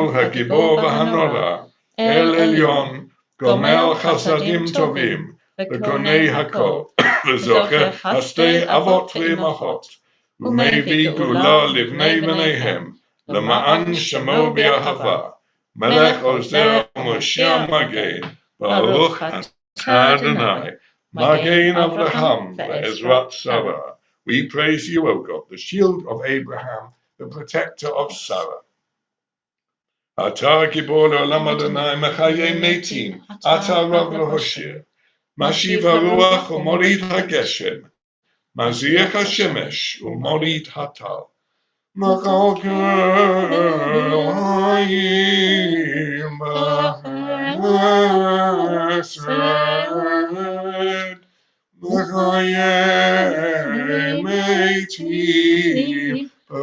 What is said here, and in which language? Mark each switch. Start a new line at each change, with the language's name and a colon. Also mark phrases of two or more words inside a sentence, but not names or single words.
Hebrew: הגבור והנורא אל עליון גומל חסדים טובים וקונה הכל וזוכר חסדי אבות ואמהות ומביא גאולה לבני בניהם למען שמו באהבה מלך עוזר מושיע מגן ברוך אתה אדני מגן אברהם ועזרת שרה.
English: We praise you, O God, the shield of Abraham, the protector of Sarah.
Hebrew: אתה גבור עולם אדני מחיה מתים אתה רב להושיע משיב הרוח ומוריד הגשם מזריח השמש ומוריד הטל. מכלכל חיים בחסד מחיה מתים,